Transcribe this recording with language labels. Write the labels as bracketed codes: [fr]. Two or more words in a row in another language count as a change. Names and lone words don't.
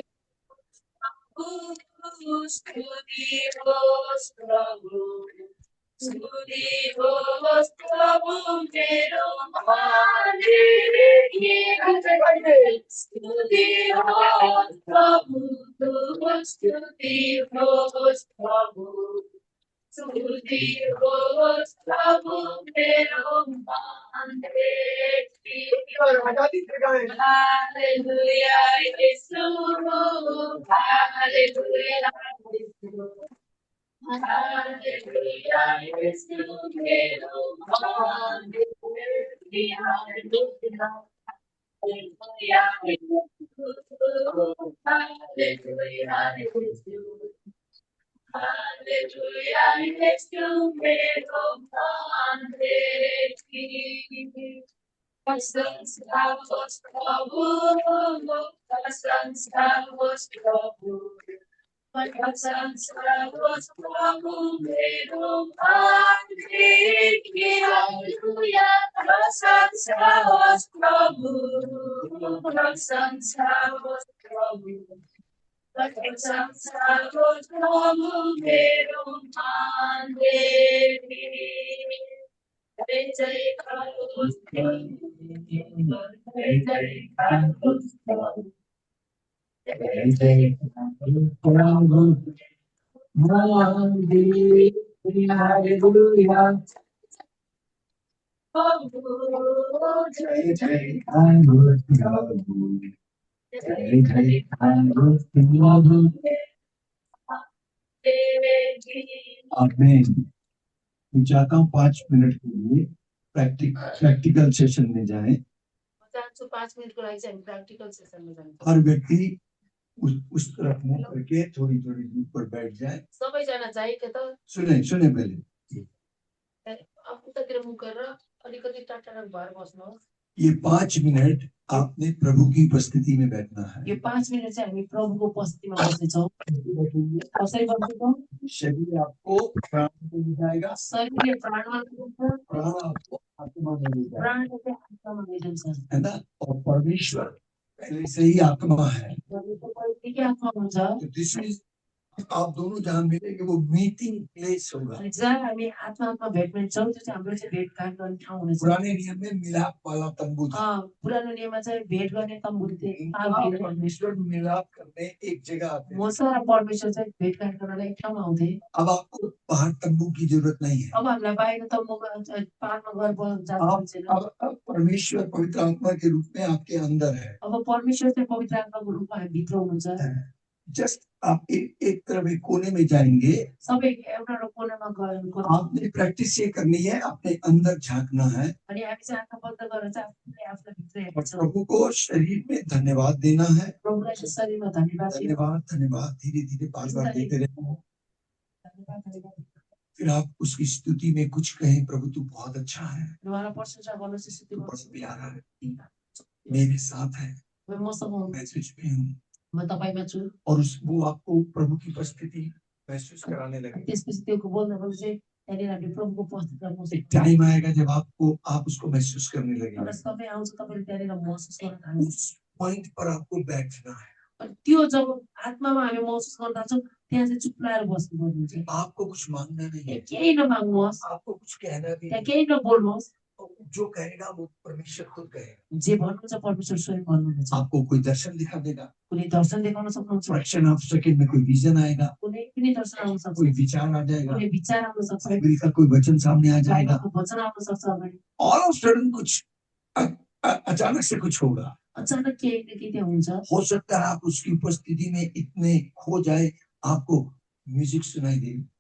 [ne] स्तुति होस् प्रभु, स्तुति होस् प्रभु मेरो मालिक, स्तुति होस् प्रभु, स्तुति होस् प्रभु, स्तुति होस् प्रभु मेरो मालिक। हालेलुया यीशु, हालेलुया यीशु, हालेलुया यीशु मेरो मालिक, हालेलुया, हालेलुया यीशु, हालेलुया यीशु, हालेलुया यीशु मेरो मालिक। प्रशंसा होस् प्रभु, प्रशंसा होस् प्रभु, प्रशंसा होस् प्रभु मेरो मालिक, हालेलुया, प्रशंसा होस् प्रभु, प्रशंसा होस् प्रभु, प्रशंसा होस् प्रभु मेरो मालिक। जय जयकार होस् प्रभु, जय जयकार होस् प्रभु, जय जयकार प्रभु मालिक, हालेलुया, प्रभु, जय जयकार होस् प्रभु, जय जयकार होस् प्रभु। आमीन। [hi] मैं चाहता हूँ 5 मिनट के लिए प्रैक्टिकल सेशन में जाएं। [ne] 5 मिनट को लागि चाहिँ हामी प्रैक्टिकल सेसन में जान्छौँ। [hi] हर व्यक्ति उस तरफ मुंह करके थोड़ी थोड़ी दूर पर बैठ जाए। [ne] सबैजना चाहिँ के त [hi] सुने पहले। [ne] आफूतिर मुख गरेर अलिकति टाढा भएर बस्नुहोस्। [hi] ये 5 मिनट आपने प्रभु की उपस्थिति में बैठना है। [ne] यो 5 मिनट चाहिँ हामी प्रभुको उपस्थितिमा बस्नेछौँ। कसरी बस्नेछौँ? [hi] शरीर आपको प्राण को ले जाएगा, [ne] शरीरले प्राणमा लिन्छ, [hi] प्राण आपको आत्मा में ले जाएगा, [ne] प्राणले चाहिँ आत्मामा लिन्छ। [hi] है ना। और परमेश्वर पहले से ही आत्मा है। [ne] के आत्मा हुन्छ। [hi] तो [en] this is, [hi] आप दोनों जहाँ मिलेंगे वो मीटिंग प्लेस होगा। [ne] जहाँ हामी आत्मा भेट्ने छौँ त्यो चाहिँ हाम्रो चाहिँ भेटघाट गर्ने ठाउँ हुनेछ। [hi] पुराने नियम में मिलाप वाला तंबू था। [ne] पुरानो नियममा चाहिँ भेट गर्ने तम्बु थिए। [hi] परमेश्वर मिलाप करने एक जगह आते। [ne] मोसा र परमेश्वर चाहिँ भेटघाट गर्नलाई एक ठाउँमा आउँथे। [hi] अब आपको बाहर तंबू की जरूरत नहीं है। [ne] अब हामीलाई बाहिर तम्बुमा पारमा गएर जानु छैन। [hi] अब परमेश्वर पवित्र आत्मा के रूप में आपके अंदर है। [ne] अब परमेश्वर चाहिँ पवित्र आत्माको रूपमा हामी भित्र हुनुहुन्छ। [hi] जस्ट आप एक तरफ एक कोने में जाएंगे। [ne] सबै एउटा कोनामा गएर [hi] आपने प्रैक्टिस ये करनी है, अपने अंदर झांकना है। [ne] अनि हामी चाहिँ आँखा बन्द गरेर चाहिँ आफूलाई भित्र हेर्छौँ। [hi] प्रभु को शरीर में धन्यवाद देना है। [ne] प्रभुलाई शरीरमा धन्यवाद [hi] धन्यवाद धन्यवाद धीरे धीरे बार-बार देते रहना। फिर आप उसकी स्तुति में कुछ कहें, प्रभु तू बहुत अच्छा है, [ne] उहाँलाई प्रशंसा गर्नुहोस्, स्तुति [hi] बहुत प्यारा है, मेरे साथ है, [ne] मसँग हुनुहुन्छ, [hi] मैं तुझ पे हूँ। [ne] म तपाईमा छु। [hi] और वो आपको प्रभु की उपस्थिति महसूस कराने लगे। [ne] त्यसपछि त्यो बोल्नपछि चाहिँ त्यहाँनिर हामीले प्रभुको उपस्थिति महसुस। [hi] एक टाइम आएगा जब आप उसको महसूस करने लगेंगे। [ne] र समय आउँछ तपाईले त्यहाँनिर महसुस गर्न थाल्नुहुन्छ। [hi] उस पॉइंट पर आपको बैठना है। [ne] अनि त्यो जब आत्मामा हामी महसुस गर्न थाल्छौँ त्यहाँ चाहिँ चुप लाएर बस्नुपर्ने हुन्छ। [hi] आपको कुछ मांगना नहीं है, [ne] केही नमाग्नुहोस्, [hi] आपको कुछ कहना भी [ne] त्यहाँ केही नबोल्नुहोस्। [hi] जो कहेगा वो परमेश्वर खुद कहेगा। [ne] जे भन्नुहुन्छ परमेश्वर स्वयं भन्नुहुन्छ। [hi] आपको कोई दर्शन दिखा देगा, [ne] कुनै दर्शन देखाउन सक्नुहुन्छ, [en] fraction of second [hi] में कोई विजन आएगा, [ne] कुनै पनि दर्शन आउन सक्छ, [hi] कोई विचार आ जाएगा, [ne] कुनै विचार आउन सक्छ, [hi] बाइबल का कोई वचन सामने आ जाएगा। [ne] वचन आउन सक्छ। अगाडि [en] all of sudden [hi] कुछ अचानक से कुछ होगा। [ne] अचानक केही न केही त्यहाँ हुन्छ। [hi] हो सकता है आप उसकी उपस्थिति में इतने खो जाए, आपको म्यूजिक सुनाई दे,